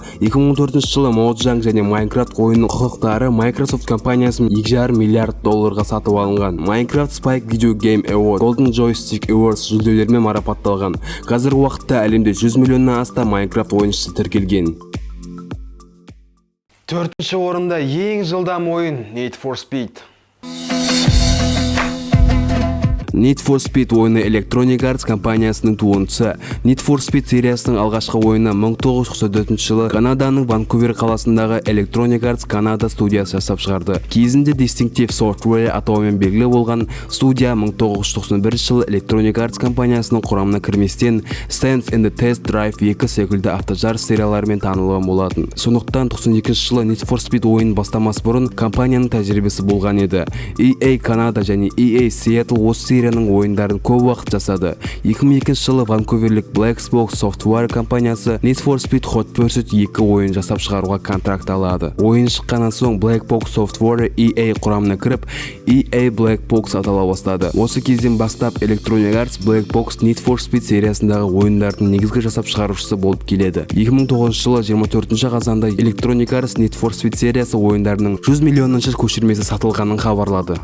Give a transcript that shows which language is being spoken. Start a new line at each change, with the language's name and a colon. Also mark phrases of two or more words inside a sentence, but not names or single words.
Kazakh: 2014 жылы Mojang және Майнкрафт ойынның құқықтары Microsoft компаниясымен $2,5 миллиард сатып алынған. Майнкрафт Spike Video Game Award, Golden Joystick Awards жүлделерімен марапатталған. Қазіргі уақытта әлемде 100 миллионнан астам Майнкрафт ойыншысы тіркелген. 4-ші орында ең жылдам ойын Need for Speed. Need for Speed ойыны Electronic Arts компаниясының туындысы. Need for Speed сериясының алғашқы ойыны 1994 жылы Канаданың Ванкувер қаласындағы Electronic Arts Канада студиясы жасап шығарды. Кезінде Distinctive Software атауымен белгілі болған студия 1991 жылы Electronic Arts компаниясының құрамына кірместен Stand and Test Drive 2 секілді автожарыс серияларымен танылған болатын. Сондықтан 92 жылы Need for Speed ойын бастамас бұрын компанияның тәжірибесі болған еді. EA Канада және EA Seattle осы серияның ойындарын көп уақыт жасады. 2002 жылы Ванкуверлік Black Box Software компаниясы Need for Speed Hot Pursuit 2 ойын жасап шығаруға контракт алады. Ойын шыққаннан соң Black Box Software EA құрамына кіріп, EA Black Box атала бастады. Осы кезден бастап Electronic Arts Black Box Need for Speed сериясындағы ойындардың негізгі жасап шығарушысы болып келеді. 2009 жылы 24 қазанда Electronic Arts Need for Speed сериясы ойындарының 100 миллионыншы көшірмесі сатылғанын хабарлады.